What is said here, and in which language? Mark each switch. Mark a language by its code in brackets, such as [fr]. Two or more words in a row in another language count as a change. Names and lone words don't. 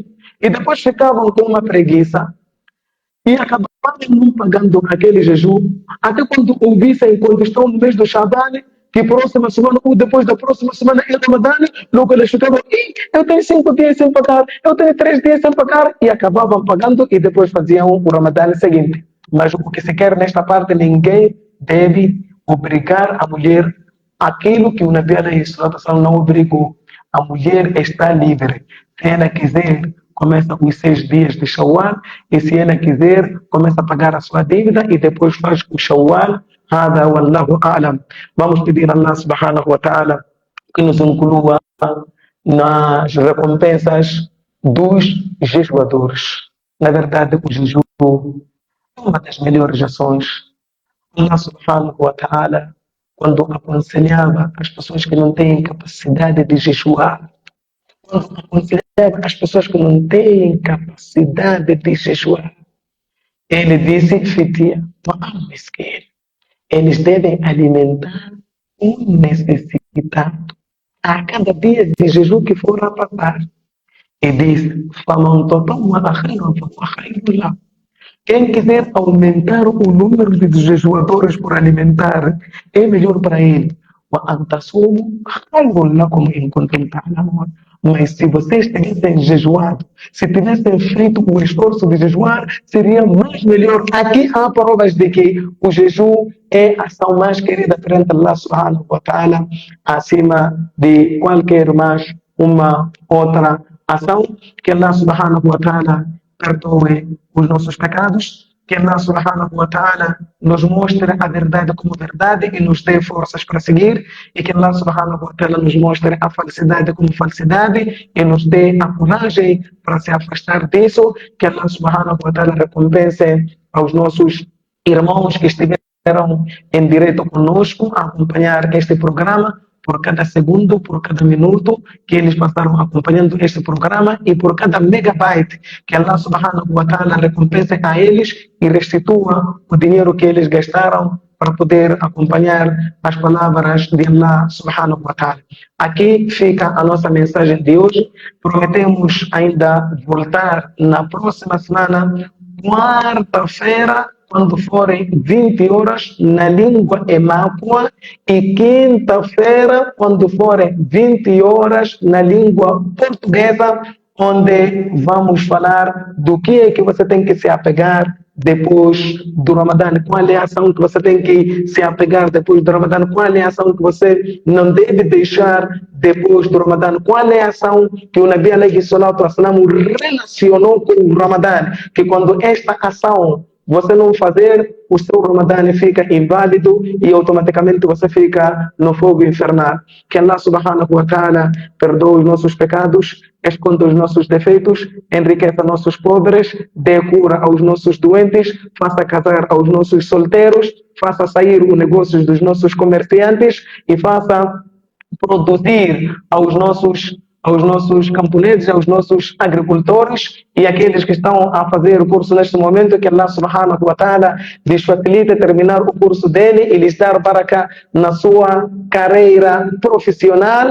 [pt] E depois ficavam com uma preguiça e acabavam não pagando aquele jejum, até quando ouvissem, quando estão no mês do Shaban, que próxima semana ou depois da próxima semana é Ramadã, logo eles ficavam: eu tenho 5 dias sem pagar, eu tenho 3 dias sem pagar, e acabavam pagando e depois faziam o Ramadã seguinte. Mas o que se quer nesta parte, ninguém deve obrigar a mulher aquilo que o Nabi [ar] عليه الصلاة والسلام [pt] não obrigou. A mulher está livre. Se ela quiser, começa os 6 dias de Shawwal, e se ela quiser, começa a pagar a sua dívida e depois faz o Shawwal. [ar] هذا والله أعلم. [pt] Vamos pedir a Allah [ar] سبحانه وتعالى [pt] que nos inclua nas recompensas dos jejuadores. Na verdade, o jejum é uma das melhores ações. Allah [ar] سبحانه وتعالى, [pt] quando aconselhava as pessoas que não têm capacidade de jejuar, quando aconselhava as pessoas que não têm capacidade de jejuar, ele disse: fitia, eles devem alimentar um necessitado. a cada dia de jejum que for a passar. E disse: [ar] "فمن تطوع خيرا فهو خير له." [pt] Quem quiser aumentar o número de jejuadores por alimentar, é melhor para ele. [ar] وأن تصوموا خير لكم إن كنتم تعلمون. [pt] Mas se vocês tivessem jejuado, se tivessem feito o esforço de jejuar, seria mais melhor. Aqui há provas de que o jejum é a ação mais querida perante Allah [ar] سبحانه وتعالى, [pt] acima de qualquer mais uma outra ação. Que Allah [ar] سبحانه وتعالى [pt] perdoe os nossos pecados, que Allah [ar] سبحانه وتعالى [pt] nos mostre a verdade como verdade e nos dê forças para seguir, e que Allah [ar] سبحانه وتعالى [pt] nos mostre a falsidade como falsidade e nos dê a coragem para se afastar disso. Que Allah [ar] سبحانه وتعالى [pt] recompense aos nossos irmãos que estiveram em direto conosco a acompanhar este programa, por cada segundo, por cada minuto que eles passaram acompanhando este programa, e por cada megabyte que Allah [ar] سبحانه وتعالى [pt] recompense a eles e restitua o dinheiro que eles gastaram para poder acompanhar as palavras de Allah [ar] سبحانه وتعالى. [pt] Aqui fica a nossa mensagem de hoje. Prometemos ainda voltar na próxima semana, quarta-feira, quando forem 20 horas na língua emáqua, e quinta-feira, quando forem 20 horas na língua portuguesa, onde vamos falar do que é que você tem que se apegar depois do Ramadã, qual é a ação que você tem que se apegar depois do Ramadã, qual é a ação que você não deve deixar depois do Ramadã, qual é a ação que o Nabi [ar] عليه الصلاة والسلام [pt] relacionou com o Ramadã, que quando esta ação você não fazer, o seu Ramadã fica inválido e automaticamente você fica no fogo infernal. Que Allah [ar] سبحانه وتعالى [pt] perdoe os nossos pecados, esconda os nossos defeitos, enriqueça nossos pobres, dê cura aos nossos doentes, faça casar aos nossos solteiros, faça sair os negócios dos nossos comerciantes e faça produzir aos nossos camponeses, aos nossos agricultores e aqueles que estão a fazer o curso neste momento, que Allah [ar] سبحانه وتعالى [pt] lhes facilite terminar o curso dele e lhes dar baraka na sua carreira profissional.